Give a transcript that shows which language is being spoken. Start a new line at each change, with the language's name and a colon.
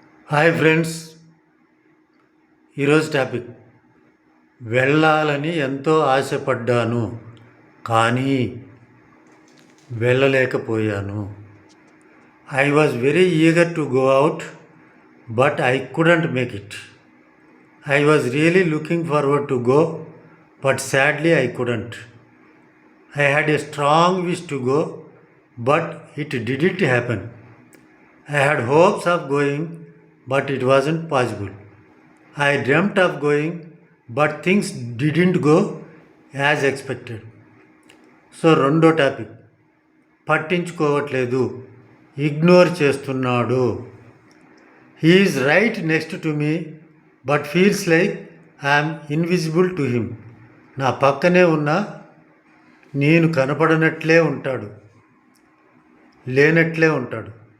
Telugu: Hi friends, ఈరోజు topic వెళ్ళాలని ఎంతో ఆశపడ్డాను కానీ వెళ్ళలేకపోయాను.
English: I was very eager to go out but I couldn't make it. I was really looking forward to go but sadly I couldn't. I had a strong wish to go, but it didn't happen. I had hopes of going, but it wasn't possible. I dreamt of going, but things didn't go as expected.
Telugu: So రెండో topic, పట్టించుకోవట్లేదు, ignore చేస్తున్నాడు.
English: He is right next to me but feels like I'm invisible to him.
Telugu: నా పక్కనే ఉన్న నేను కనపడనట్లే ఉంటాడు, లేనట్లే ఉంటాడు.